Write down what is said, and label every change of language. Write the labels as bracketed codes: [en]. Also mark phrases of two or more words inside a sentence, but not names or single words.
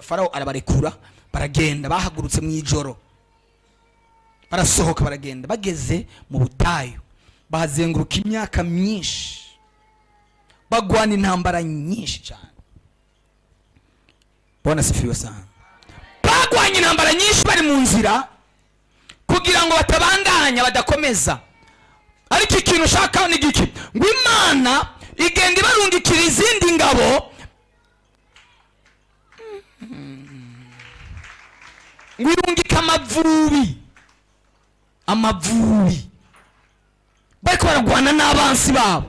[rn] Farao arabarekura baragenda, bahagurutse mu ijoro barasohoka baragenda. Bageze mu butayu bahazenguruka imyaka myinshi, bagwana intambara nyinshi cyane. [sw] Bona sifiwe sana. [rn] Bagwanye intambara nyinshi bari mu nzira kugira ngo batabandanya badakomeza. Ariko ikintu ushaka ni giki, ngo Imana igenda ibarungikira izindi ngabo ngo irungika amavubi bariko baragwana n'abansi babo.